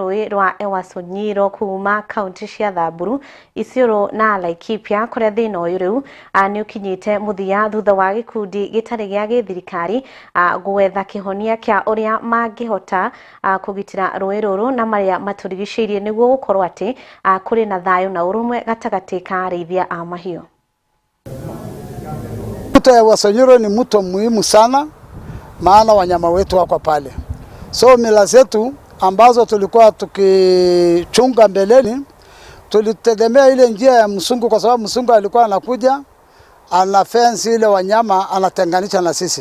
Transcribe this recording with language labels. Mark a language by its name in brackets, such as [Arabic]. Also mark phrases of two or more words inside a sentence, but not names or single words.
[Kikuyu] rũĩ rwa Wanjiru kuma kaunti cia Thamburu, Isiolo na Laikipia, kũrĩa thĩna ũyũ rĩu nĩ ũkinyĩte mũthia thutha wa gĩkundi gĩtarĩ gĩa gĩthirikari gwetha kĩhonia kĩa ũrĩa mangĩhota kũgitĩra rũĩ rũrũ na marĩa matũrigicĩirie nĩguo gũkorwo atĩ kũrĩ na thayũ na ũrũmwe gatagati ka arĩithia a mahiũ. [Swahili] Mto ya Wanjiru ni mto muhimu sana, maana wanyama wetu wako pale. So mila zetu ambazo tulikuwa tukichunga mbeleni, tulitegemea ile njia ya msungu kwa sababu msungu alikuwa anakuja ana fence ile wanyama anatenganisha na sisi.